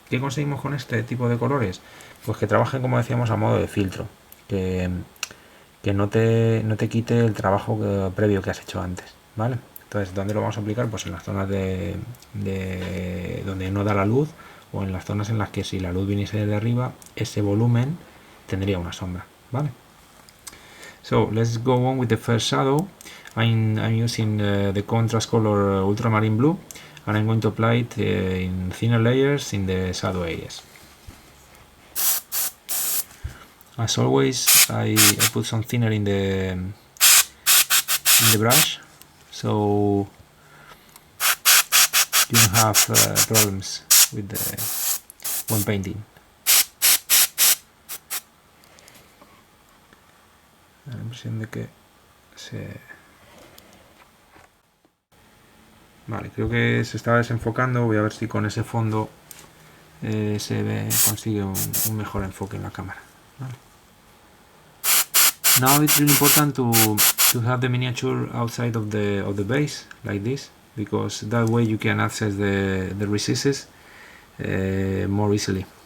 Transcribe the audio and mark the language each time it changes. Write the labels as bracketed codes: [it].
[es] ¿Qué conseguimos con este tipo de colores? Pues que trabajen, como decíamos, a modo de filtro, que no te quite el trabajo previo que has hecho antes, ¿vale? Entonces, ¿dónde lo vamos a aplicar? Pues en las zonas de donde no da la luz, o en las zonas en las que si la luz viniese desde arriba, ese volumen tendría una sombra, ¿vale? [en] So let's go on with the first shadow. I'm using the contrast color ultramarine blue, and I'm going to apply it in thinner layers in the shadow areas. As always, I put some thinner in the brush, so you don't have problems with when painting. [es] La impresión de que Vale, creo que se estaba desenfocando. Voy a ver si con ese fondo consigue un mejor enfoque en la cámara. Vale. [en] Now it's really important to have the miniature outside of the base like this, because that way you can access the recesses more easily.